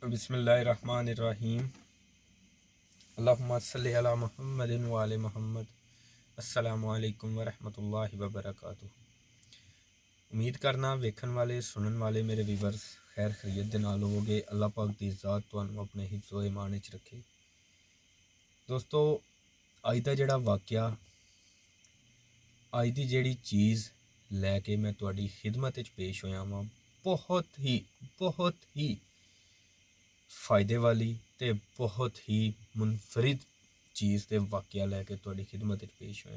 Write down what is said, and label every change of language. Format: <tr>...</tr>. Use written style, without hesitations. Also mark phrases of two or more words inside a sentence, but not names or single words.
<ar>بسم الله الرحمن الرحيم۔ اللهم صل على محمد وآل محمد. السلام عليكم ورحمة الله وبركاته.</ar> <pa>امید کرنا ویکھن والے سنن والے میرے ویوئرز خیر خیریت دے نال ہووو گے. اللہ پاک دی ذات تہانوں اپنے حفظ و ایمان وچ رکھے۔ دوستو، اج دا جیہڑا واقعہ، اج دی جیہڑی چیز لیکے میں تہاڈی خدمت وچ پیش ہویا واں، بہت ہی فائدے والی تے بہت ہی منفرد چیز تے واقعہ لیکے تہاڈی خدمت وچ پیش ہویا.</pa>